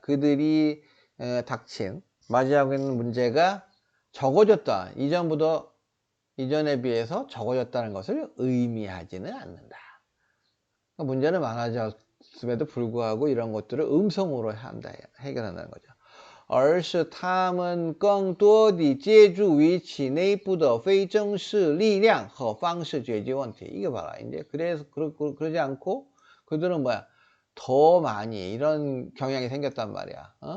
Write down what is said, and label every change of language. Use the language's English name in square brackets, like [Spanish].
[Korean] 그들이 맞이하고 있는 문제가 적어졌다. 이전에 비해서 적어졌다는 것을 의미하지는 않는다. 문제는 많아졌음에도 불구하고 이런 것들을 음성으로 해결한다는 거죠. [Chinese] 而是他们更多地借助于其内部的非正式力量和方式解决问题. [Korean] 이게 봐라. 이제 그래서 그러지 않고 그들은 뭐야? 더 많이 이런 경향이 생겼단 말이야.